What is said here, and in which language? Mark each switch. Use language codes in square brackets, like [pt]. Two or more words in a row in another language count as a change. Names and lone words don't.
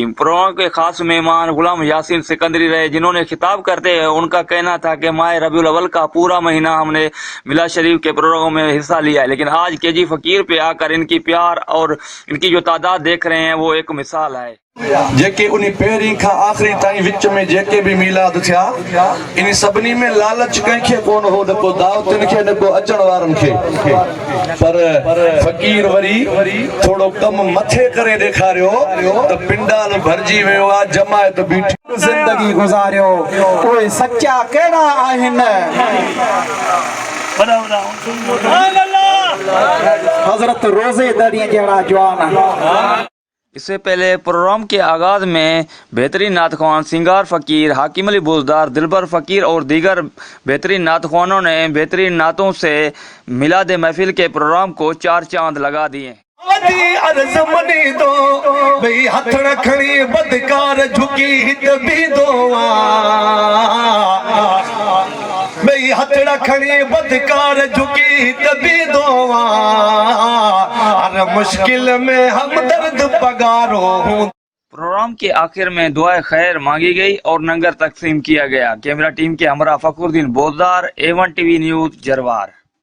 [ur] پروگرام کے خاص مہمان غلام یاسین سکندری رہے، جنہوں نے خطاب کرتے ہوئے ان کا کہنا تھا کہ ماہ ربیع الاول کا پورا مہینہ ہم نے میلاد شریف کے پروگرام میں حصہ لیا ہے، لیکن آج کے جی فقیر پہ آ کر ان کی پیار اور ان کی جو تعداد دیکھ رہے ہیں وہ ایک مثال ہے. [sd] जेके उन्हीं पहिरीं खां आख़िरी ताईं विच में जेके भी मिलाद थिया इन सभिनी में लालच कंहिंखे कोन हो, न को दावतुनि खे न को अचण वारनि खे, पर फ़कीर वरी थोड़ो कम मथे करे ॾेखारियो त पिंडाल भरिजी वियो आहे, जमायत बीठी ज़िंदगी गुज़ारियो। उहे सच्चा कहिड़ा आहिनि? हज़रत रोज़े दरिया जहिड़ा जवान। [ur] اس سے پہلے پروگرام کے آغاز میں بہترین نعت خواں سنگار فقیر، حاکم علی بزدار، دلبر فقیر اور دیگر بہترین نعت خوانوں نے بہترین نعتوں سے میلاد محفل کے پروگرام کو چار چاند لگا دیے. [sd] हथ रखणी बदकार झुकी हित भी दोआ, हथ रखणी बदकार झुकी हित भी दोआ, हर मुश्किल में हमदर्द पगारो हूँ। [ur] پروگرام کے آخر میں دعائے خیر مانگی گئی اور لنگر تقسیم کیا گیا. کیمرہ ٹیم کے ہمراہ فخرالدین بزدار, A1 TV نیوز جروار.